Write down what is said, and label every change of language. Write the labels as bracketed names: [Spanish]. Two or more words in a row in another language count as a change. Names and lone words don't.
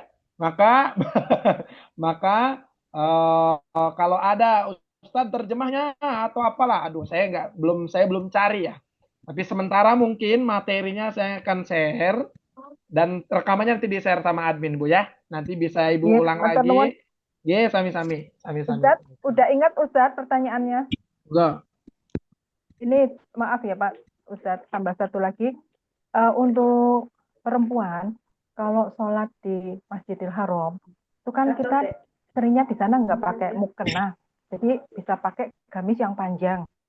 [Indonesian] Maka kalau ada Ustadz terjemahnya atau apalah, aduh saya belum cari ya. Tapi sementara mungkin materinya saya akan share dan rekamannya nanti di-share sama admin, Bu ya. Nanti bisa Ibu ulang lagi. Ye, sami-sami. Ustadz, udah ingat Ustadz pertanyaannya? Enggak. Ini maaf ya Pak Ustadz, tambah satu lagi. Untuk perempuan, kalau sholat di Masjidil Haram, itu kan kita seringnya di sana nggak pakai mukena, jadi bisa pakai gamis yang panjang.